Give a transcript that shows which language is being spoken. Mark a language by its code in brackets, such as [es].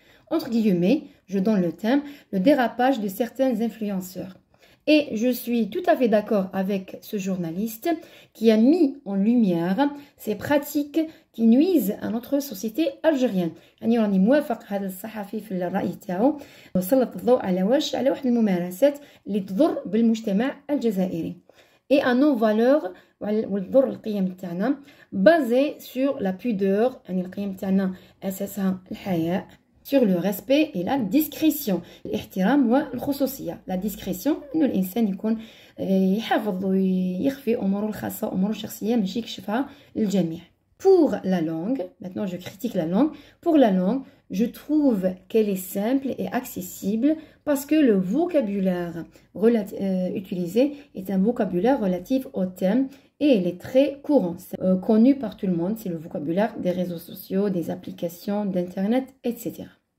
[fr] Entre guillemets, je donne le thème, le dérapage de certains influenceurs. Et je suis tout à fait d'accord avec ce journaliste qui a mis en lumière ces pratiques qui nuisent à notre société algérienne. [ar] يعني راني موافق هذا الصحفي في الرأي تاعو وسلط الضوء على واحد الممارسات اللي تضر بالمجتمع الجزائري. [fr] Et à nos valeurs [ar] وتضر القيم تاعنا [fr] basées sur la pudeur. [ar] يعني القيم تاعنا أساسها الحياء, [fr] sur le respect et la discrétion. [ar] الاحترام والخصوصية. La discrétion إنه الإنسان يكون يحافظ ويخفي أموره الخاصة أموره الشخصية ماشي يكشفها للجميع. [fr] Pour la langue, maintenant je critique la langue. Pour la langue, je trouve qu'elle est simple et accessible parce que le vocabulaire utilisé est un vocabulaire relatif au thème et il est très courant, connu par tout le monde. C'est le vocabulaire des réseaux sociaux, des applications, d'internet, etc.